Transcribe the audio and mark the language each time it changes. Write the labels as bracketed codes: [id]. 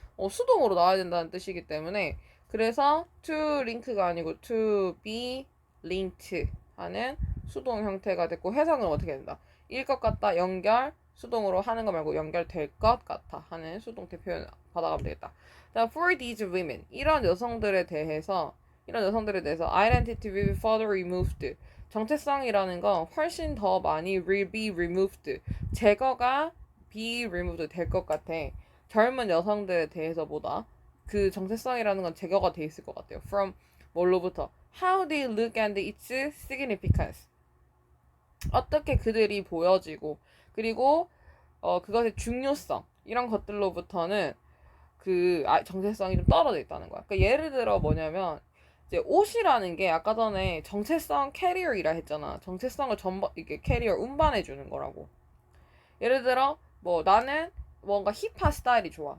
[ko] 수동으로 나와야 된다는 뜻이기 때문에 그래서 to link 가 아니고 to be linked 하는 수동 형태가 됐고 해석은 어떻게 된다? 일 것 같다, 연결, 수동으로 하는 거 말고 연결될 것 같아 하는 수동태 표현 받아가면 되겠다. 다음 [en] for these women [ko] 이런 여성들에 대해서 [en] identity will be further removed. [ko] 정체성이라는 건 훨씬 더 많이 [en] will be removed. [ko] 제거가 [en] be removed [ko] 될 것 같아. 젊은 여성들에 대해서보다 그 정체성이라는 건 제거가 돼 있을 것 같아요. [en] From [ko] 뭘로부터? [en] How they look and its significance. [ko] 어떻게 그들이 보여지고 그리고 그것의 중요성 이런 것들로부터는 그 정체성이 좀 떨어져 있다는 거야. 그러니까 예를 들어 뭐냐면 이제 옷이라는 게 아까 전에 정체성 캐리어이라 했잖아. 정체성을 이게 캐리어 운반해 주는 거라고. 예를 들어 뭐 나는 뭔가 힙한 스타일이 좋아.